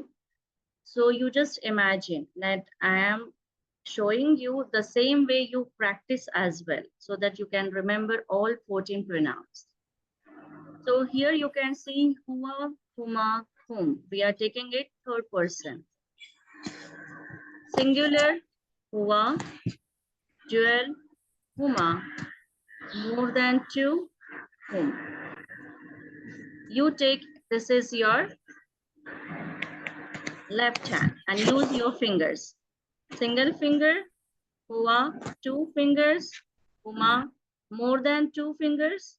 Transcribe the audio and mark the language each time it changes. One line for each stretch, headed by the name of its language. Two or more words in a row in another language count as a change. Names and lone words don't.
English: So you just imagine that I am showing you the same way you practice as well, so that you can remember all 14 pronouns. So here you can see
Arabic: huma, huma,
English: whom. We are taking it third person. Singular, huwa, dual, huma, more than two, whom. You take, this is your left hand and use your fingers. Single finger, huwa, two fingers, huma, more than two fingers.